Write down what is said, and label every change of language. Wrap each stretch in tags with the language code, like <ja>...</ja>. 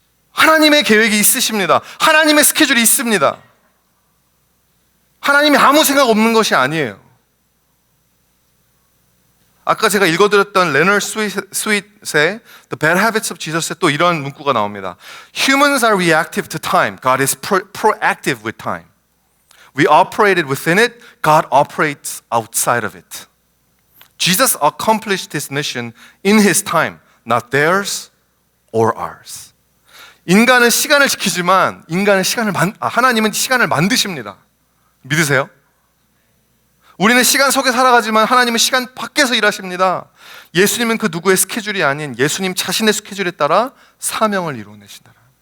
<ko>하나님의 계획이 있으십니다. 하나님의 스케줄이 있습니다. 하나님이 아무 생각 없는 것이 아니에요. 아까 제가 읽어드렸던 레너드 스윗의 The Bad Habits of Jesus에 또 이런 문구가 나옵니다.</ko> <en>Humans are reactive to time. God is proactive with time. We operated within it. God operates outside of it. Jesus accomplished his mission in his time, not theirs or ours.</en> <ko>인간은 시간을 지키지만 하나님은 시간을 만드십니다. 믿으세요? 우리는 시간 속에 살아가지만 하나님은 시간 밖에서 일하십니다. 예수님은 그 누구의 스케줄이 아닌 예수님 자신의 스케줄에 따라 사명을 이루어내신다.</ko>